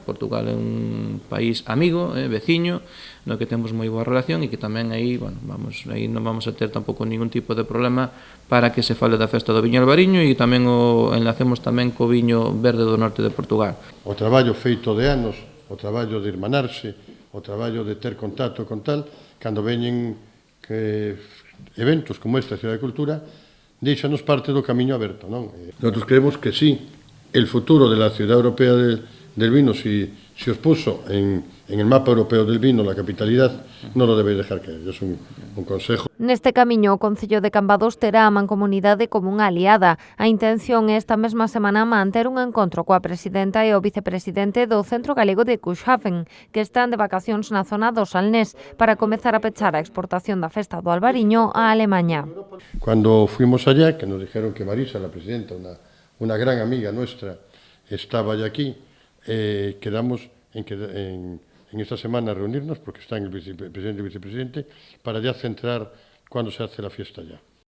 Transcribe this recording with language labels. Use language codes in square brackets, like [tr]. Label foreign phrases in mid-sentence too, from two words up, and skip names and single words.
[gl] Portugal é un país amigo, veciño, no que temos moi boa relación e que tamén aí, bueno, aí non vamos a ter tampouco ningún tipo de problema para que se fale da Festa do Viño Albariño e tamén o enlacemos tamén co viño verde do norte de Portugal. O traballo feito de anos, o traballo de irmanarse, o traballo de ter contacto con tal, cando veñen eventos como esta Cidade de Cultura, deixanos parte do camiño aberto, non? [es] Nosotros creemos que sí, el futuro de la Ciudad Europea del Vino, si os puso en el mapa europeo del vino la capitalidad, non lo debe dejar caer. [gl] É un consejo. Neste camiño, o Concello de Cambados terá a Mancomunidade como unha aliada. A intención é esta mesma semana manter un encontro coa presidenta e o vicepresidente do Centro Galego de Cuxhaven, que están de vacacións na zona do Salnés, para comezar a pechar a exportación da Festa do Albariño a Alemaña. [es] Cuando fuimos allá, que nos dijeron que Marisa, la presidenta, una gran amiga nuestra, estaba ya aquí, quedamos en esta semana reunirnos, porque están el presidente y vicepresidente, para ya centrar cuándo se hace la fiesta ya.